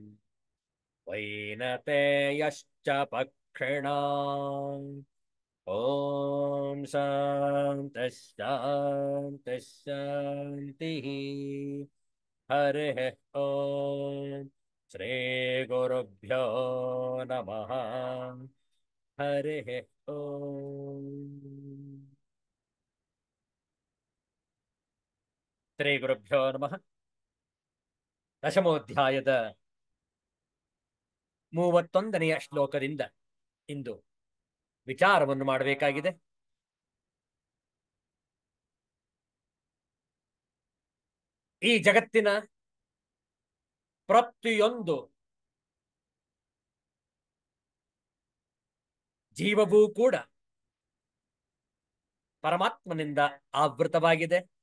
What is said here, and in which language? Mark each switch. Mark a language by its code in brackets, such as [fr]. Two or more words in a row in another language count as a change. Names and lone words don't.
[sa] वैनतेयश्च पक्षिणाम् ॐ शान्तिः शान्तिः शान्तिः हरिः ॐ श्रीगुरुभ्यो नमः हरिः ॐ ಶ್ರೀಗುರುಭ್ಯೋ ನಮಃ [kn] ದಶಮೋಧ್ಯಾಯದ 31ನೆಯ ಶ್ಲೋಕದಿಂದ ಇಂದು ವಿಚಾರವನ್ನು ಮಾಡಬೇಕಾಗಿದೆ. ಈ ಜಗತ್ತಿನ ಪ್ರತಿಯೊಂದು ಜೀವವೂ ಕೂಡ ಪರಮಾತ್ಮನಿಂದ ಆವೃತವಾಗಿದೆ.